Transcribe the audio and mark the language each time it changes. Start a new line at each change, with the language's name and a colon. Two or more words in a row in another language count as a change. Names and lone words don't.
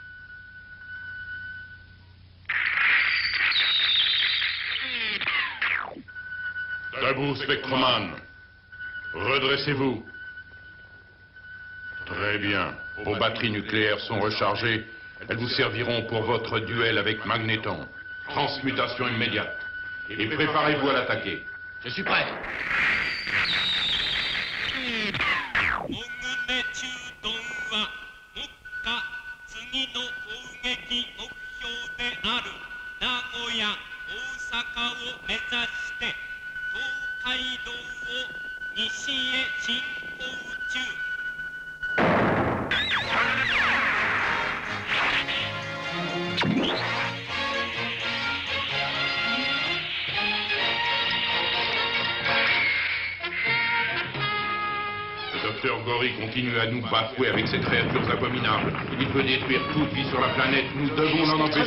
French: Debout, Spectreman. Redressez-vous. Très bien. Vos batteries nucléaires sont rechargées. Elles vous serviront pour votre duel avec Magnéton. Transmutation immédiate. Et préparez-vous à l'attaquer. Je suis prêt.
Japanese: モグネ中丼は目下次の攻撃目標である名古屋大阪を目指して東海道を西へ進行中。
French: Allez, docteur Gory continue à nous bafouer avec ces créatures abominables. Il veut détruire toute vie sur la planète. Nous devons l'en empêcher.